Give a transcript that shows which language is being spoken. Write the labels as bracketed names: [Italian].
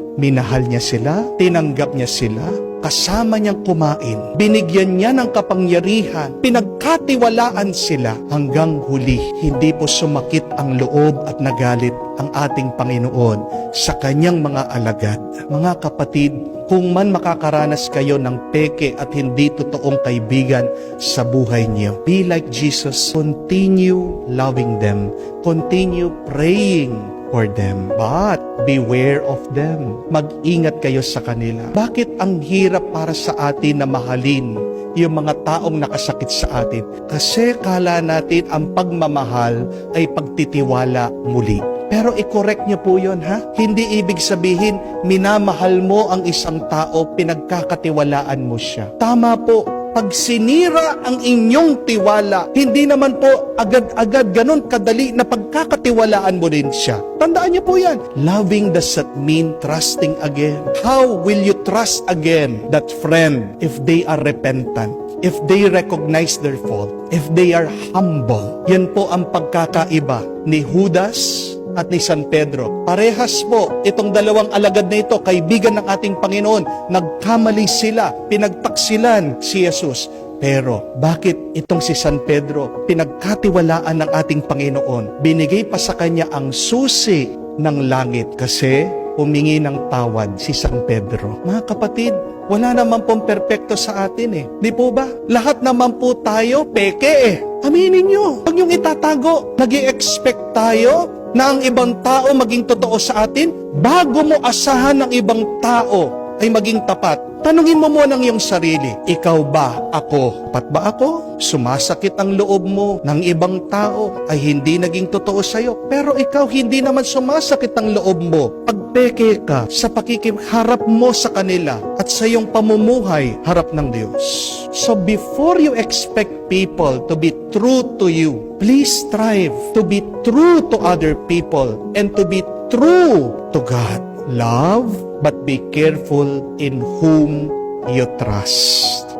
[Filipino] Minahal niya sila, tinanggap niya sila, kasama niyang kumain, binigyan niya ng kapangyarihan, pinagkatiwalaan sila hanggang huli. Hindi po sumakit ang loob at nagalit ang ating Panginoon sa kanyang mga alagad. Mga kapatid, kung man makakaranas kayo ng peke at hindi totoong kaibigan sa buhay niyo, [English] be like Jesus. Continue loving them. Continue praying for them. But beware of them. [Filipino] Mag-ingat kayo sa kanila. Bakit ang hirap para sa atin na mahalin yung mga taong nakasakit sa atin? Kasi kala natin ang pagmamahal ay pagtitiwala muli. Pero i-correct niyo po yun, ha? Hindi ibig sabihin, minamahal mo ang isang tao, pinagkakatiwalaan mo siya. Tama po. Pag sinira ang inyong tiwala, hindi naman po agad-agad ganun kadali na pagkakatiwalaan mo din siya. Tandaan niyo po yan. [English] Loving does not mean trusting again. How will you trust again that friend if they are repentant? If they recognize their fault? If they are humble? [Filipino] Yan po ang pagkakaiba ni Judas at ni San Pedro. Parehas po, itong dalawang alagad na ito, kaibigan ng ating Panginoon, nagkamali sila, pinagtaksilan si Jesus. Pero, bakit itong si San Pedro, pinagkatiwalaan ng ating Panginoon? Binigay pa sa kanya ang susi ng langit kasi humingi ng tawad si San Pedro. Mga kapatid, wala naman pong perpekto sa atin eh. Di po ba? Lahat naman po tayo peke eh. Aminin nyo. Huwag niyong itatago. Nag-i-expect tayo na ang ibang tao maging totoo sa atin, bago mo asahan ng ibang tao ay maging tapat. Tanungin mo muna ang iyong sarili, ikaw ba ako? Tapat ba ako? Sumasakit ang loob mo ng ibang tao ay hindi naging totoo sa'yo, pero ikaw hindi naman sumasakit ang loob mo. Pagpeke ka sa pakikiharap mo sa kanila at sa iyong pamumuhay harap ng Diyos. [English] So before you expect people to be true to you, please strive to be true to other people and to be true to God. Love, but be careful in whom you trust.